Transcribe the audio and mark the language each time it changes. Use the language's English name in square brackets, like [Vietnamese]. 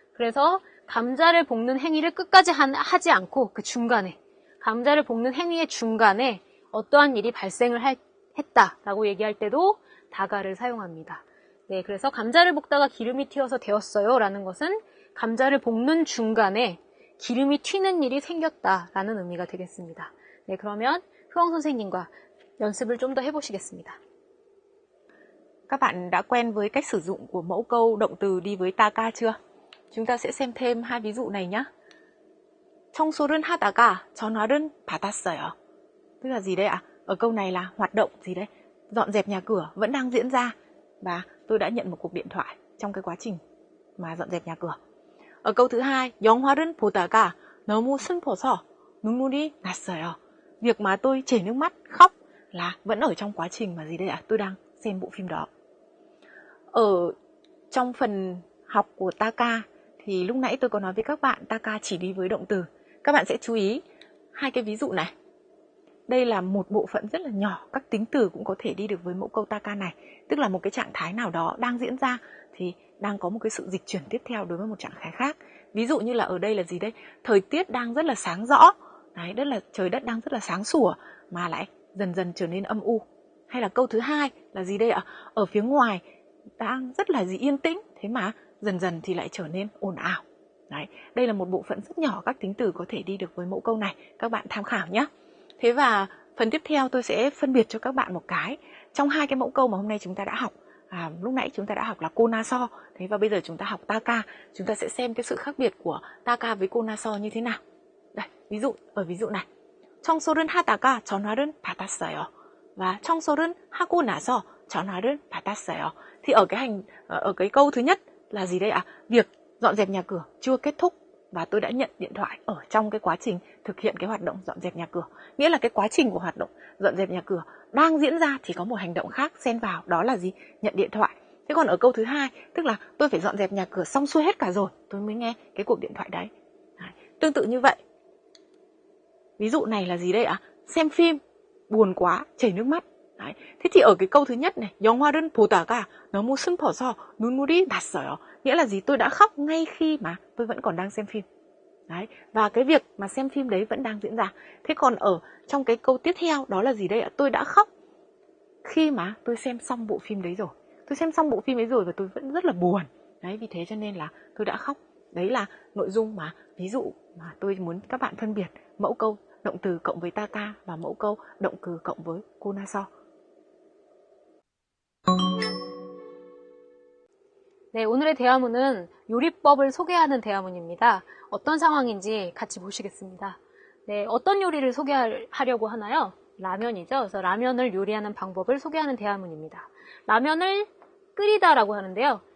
[Korean] 그래서 감자를 볶는 행위를 끝까지 하지 않고 그 중간에 감자를 볶는 행위의 중간에 어떠한 일이 발생을 했다라고 얘기할 때도 다가를 사용합니다. 네, 그래서 감자를 볶다가 기름이 튀어서 데웠어요 라는 것은 감자를 볶는 중간에 기름이 튀는 일이 생겼다라는 의미가 되겠습니다. 네, 그러면 Hương 선생님과 연습을 좀 더 해보시겠습니다. [Vietnamese] Các bạn đã quen với cách sử dụng của mẫu câu động từ đi với taka chưa? Chúng ta sẽ xem thêm hai ví dụ này nhé. [Korean] 청소를 하다가 전화를 받았어요. [Vietnamese] Tức là gì đây ạ? Ở câu này là hoạt động gì đấy? Dọn dẹp nhà cửa vẫn đang diễn ra và tôi đã nhận một cuộc điện thoại trong cái quá trình mà dọn dẹp nhà cửa. Ở câu thứ hai, [Korean] 영화를 보다가 너무 슬퍼서 눈물이 났어요. [Vietnamese] Việc mà tôi chảy nước mắt khóc là vẫn ở trong quá trình mà gì đây ạ? Tôi đang xem bộ phim đó. Ở trong phần học của taka thì lúc nãy tôi có nói với các bạn taka chỉ đi với động từ. Các bạn sẽ chú ý hai cái ví dụ này. Đây là một bộ phận rất là nhỏ, các tính từ cũng có thể đi được với mẫu câu taka này. Tức là một cái trạng thái nào đó đang diễn ra thì đang có một cái sự dịch chuyển tiếp theo đối với một trạng thái khác. Ví dụ như là ở đây là gì đây? Thời tiết đang rất là sáng rõ. Đấy, trời đất đang rất là sáng sủa mà lại dần dần trở nên âm u. Hay là câu thứ hai là gì đây ạ? Ở phía ngoài đang rất là yên tĩnh, thế mà dần dần thì lại trở nên ồn ào. Đấy, đây là một bộ phận rất nhỏ các tính từ có thể đi được với mẫu câu này. Các bạn tham khảo nhé. Thế và phần tiếp theo tôi sẽ phân biệt cho các bạn một cái. Trong hai cái mẫu câu mà hôm nay chúng ta đã học, lúc nãy chúng ta đã học là konaso, thế và bây giờ chúng ta học taka. Chúng ta sẽ xem cái sự khác biệt của taka với konaso như thế nào. Đây, ví dụ này. [Korean] 청소를 하다가 전화를 받았어요. Và 청소를 하고 나서 전화를 받았어요. [Vietnamese] Thì ở cái câu thứ nhất là gì đây ạ? Việc dọn dẹp nhà cửa chưa kết thúc và tôi đã nhận điện thoại ở trong cái quá trình thực hiện cái hoạt động dọn dẹp nhà cửa. Nghĩa là cái quá trình của hoạt động dọn dẹp nhà cửa đang diễn ra thì có một hành động khác xen vào, đó là gì? Nhận điện thoại. Thế còn ở câu thứ hai, tức là tôi phải dọn dẹp nhà cửa xong xuôi hết cả rồi, tôi mới nghe cái cuộc điện thoại đấy. Tương tự như vậy. Ví dụ này là gì đây ạ? Xem phim, buồn quá, chảy nước mắt. Đấy. Thế thì ở cái câu thứ nhất này, [Korean] 영화를 보다가 너무 슬퍼서 눈물이 났어요. [Vietnamese] Nghĩa là gì? Tôi đã khóc ngay khi mà tôi vẫn còn đang xem phim. Đấy. Và cái việc mà xem phim đấy vẫn đang diễn ra. Thế còn ở trong cái câu tiếp theo đó là gì đây ạ? Tôi đã khóc khi mà tôi xem xong bộ phim đấy rồi. Tôi xem xong bộ phim ấy rồi và tôi vẫn rất là buồn. Đấy, vì thế cho nên là tôi đã khóc. Đấy là nội dung mà ví dụ mà tôi muốn các bạn phân biệt mẫu câu động từ cộng với taka và mẫu câu động từ cộng với konaso. [Korean] 네, 오늘의 대화문은 요리법을 소개하는 대화문입니다. 어떤 상황인지 같이 보시겠습니다. 네, 어떤 요리를 소개하려고 하나요? 라면이죠. 그래서 라면을 요리하는 방법을 소개하는 대화문입니다. 라면을 끓이다라고 하는데요.